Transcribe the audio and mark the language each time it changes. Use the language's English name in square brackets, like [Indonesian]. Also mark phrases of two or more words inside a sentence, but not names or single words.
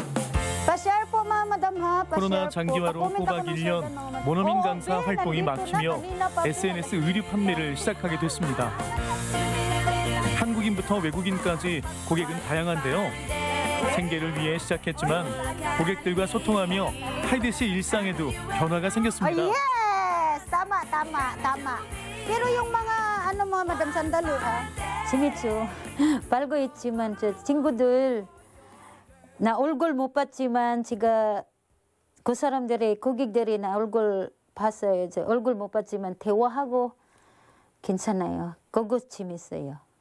[Korean] 코로나 장기화로 꼬박 1년 모노민 강사 활동이 막히며 SNS 의류 판매를 시작하게 됐습니다. 한국인부터 외국인까지 고객은 다양한데요. 생계를 위해 시작했지만 고객들과 소통하며 하이디 씨 일상에도 변화가 생겼습니다. [Filipino] Tama. Pero yung mga ano mo, Madam Sandalo, [Korean] 재밌죠. 빨고 있지만 저 친구들 나 얼굴 못 봤지만 제가 그 사람들의 고객들이 나 얼굴 봤어요. 저 얼굴 못 봤지만 대화하고 괜찮아요. 그거 재밌어요.